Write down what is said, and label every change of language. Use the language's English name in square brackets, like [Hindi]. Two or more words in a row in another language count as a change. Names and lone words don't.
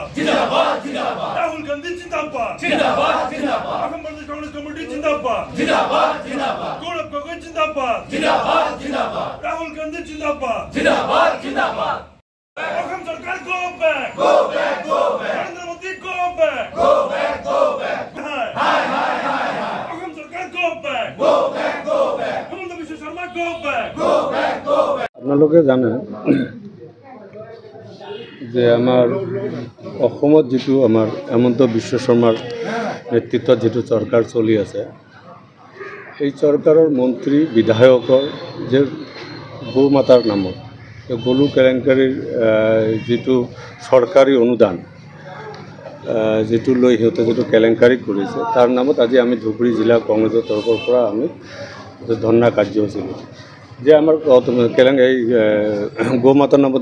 [Assamese] জিন্দাবাদ, জিন্দাবাদ। ৰাহুল গান্ধী জিন্দাবাদ। জিন্দাবাদ, জিন্দাবাদ. অসম প্ৰদেশ কংগ্ৰেছ কমিটী জিন্দাবাদ. জিন্দাবাদ, জিন্দাবাদ। গৌৰৱ গগৈ জিন্দাবাদ। জিন্দাবাদ, জিন্দাবাদ. ৰাহুল গান্ধী জিন্দাবাদ। জিন্দাবাদ, জিন্দাবাদ। অসম চৰকাৰ [English] go back. Go back, go back. Narendra Modi go back. Go back, go back. Hi, hi, hi, hi. Aham Sarkar go back. Go back, go back. Hemanta Biswa Sharma go back. Go back, go back. [Assamese] আপনালোকে জানে যে আমার অসমত যেটো আমার হেমন্ত বিশ্ব শৰ্মাৰ নেতৃত্বত যেটো চৰকাৰ চলি আছে এই চৰকাৰৰ মন্ত্ৰী বিধায়কৰ যে গৌ মাতাৰ নামত গলু কেলেংকাৰীৰ যেটো চৰকাৰী অনুদান যেটো লৈ সিহঁতে যেটো কেলেংকাৰী কৰিছে তাৰ নামত আজি আমি ধুবুৰী জিলা কংগ্ৰেছৰ তৰফৰ পৰা আমি ধৰ্ণা কাৰ্যসূচী যে আমাৰ এই গৌ মাতাৰ নামত